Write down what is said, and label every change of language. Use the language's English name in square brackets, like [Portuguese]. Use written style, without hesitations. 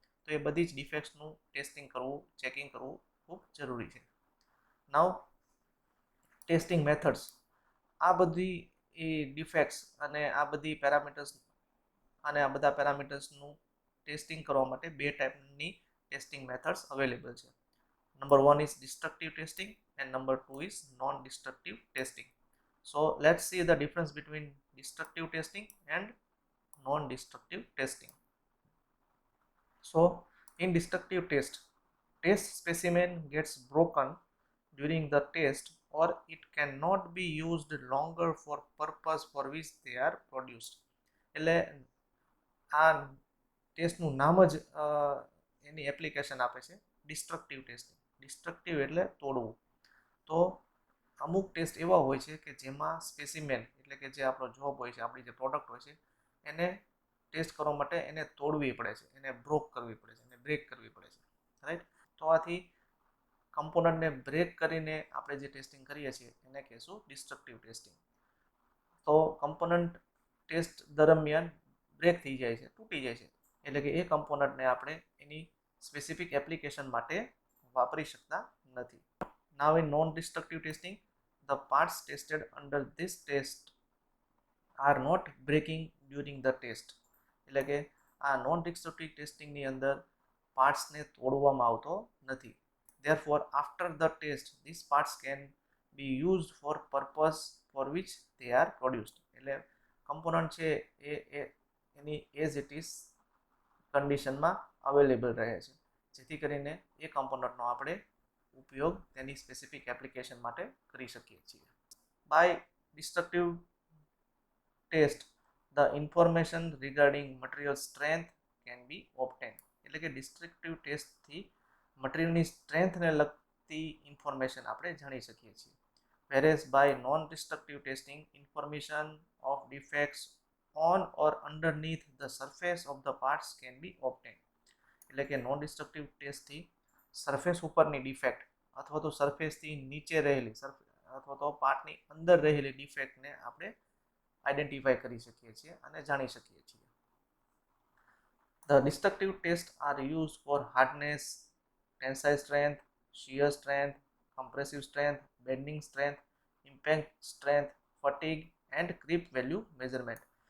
[Gujarati] તો એ બધી જ ડિફેક્ટ્સનું ટેસ્ટિંગ કરવું, ચેકિંગ કરવું ખૂબ જરૂરી છે. નાઉ ટેસ્ટિંગ મેથડ્સ. આ બધી એ ડિફેક્ટ્સ અને આ બધી પેરામીટર્સ અને આ બધા પેરામીટર્સનું ટેસ્ટિંગ કરવા માટે બે ટાઈપની ટેસ્ટિંગ મેથડ્સ અવેલેબલ છે. Number [English] 1 is destructive testing and number 2 is non-destructive testing. So let's see the difference between destructive testing and non-destructive testing. So in destructive test specimen gets broken during the test or it cannot be used longer for purpose for which they are produced. [Gujarati] એટલે આ ટેસ્ટનું નામ જ એની application આપે છે, destructive testing. Destructive એટલે તોડવું. તો અમુક ટેસ્ટ એવા હોય છે કે જેમાં સ્પેસિમેન એટલે કે જે આપણો જોબ હોય છે, આપણી જે પ્રોડક્ટ હોય છે, એને ટેસ્ટ કરવા માટે એને તોડવી પડે છે, એને બ્રોક કરવી પડે છે, એને બ્રેક કરવી પડે છે, રાઈટ. તો આથી કમ્પોનન્ટને બ્રેક કરીને આપણે જે ટેસ્ટિંગ કરીએ છીએ એને કહેશું ડિસ્ટ્રક્ટિવ ટેસ્ટિંગ. તો કમ્પોનન્ટ ટેસ્ટ દરમિયાન બ્રેક થઈ જાય છે, તૂટી જાય છે, એટલે કે એ કમ્પોનન્ટને આપણે એની સ્પેસિફિક એપ્લિકેશન માટે વાપરી શકતા નથી. [English] Now in non-destructive testing, the parts tested under this test are not breaking during the test. [Gujarati] એટલે કે આ નોન ડિસ્ટ્રક્ટિવ ટેસ્ટિંગની અંદર પાર્ટ્સને તોડવામાં આવતો નથી. [English] Therefore, after the test, these parts can be used for purpose for which they are produced. [Gujarati] એટલે component છે એ એની [English] as it is [Gujarati] કન્ડિશનમાં અવેલેબલ રહે છે, જેથી કરીને એ કમ્પોનન્ટનો આપણે ઉપયોગ તેની સ્પેસિફિક એપ્લિકેશન માટે કરી શકીએ છીએ. [English] By destructive test the information regarding material strength can be obtain. [Gujarati] એટલે કે ડિસ્ટ્રક્ટિવ ટેસ્ટથી મટીરિયલની સ્ટ્રેન્થને લગતી ઇન્ફોર્મેશન આપણે જાણી શકીએ છીએ. [English] whereas by non-destructive testing, information of defects on or underneath the surface of the parts can be obtained. [Gujarati] એટલે કે નોન ડિસ્ટ્રક્ટિવ ટેસ્ટથી સરફેસ ઉપરની ડિફેક્ટ અથવા તો સરફેસથી નીચે રહેલી અથવા તો પાર્ટની અંદર રહેલી ડિફેક્ટને આપણે આઈડેન્ટિફાઈ કરી શકીએ છીએ અને જાણી શકીએ છીએ. [English] The destructive tests are used for hardness, tensile strength, shear strength, compressive strength, bending strength, impact strength, fatigue and creep value measurement.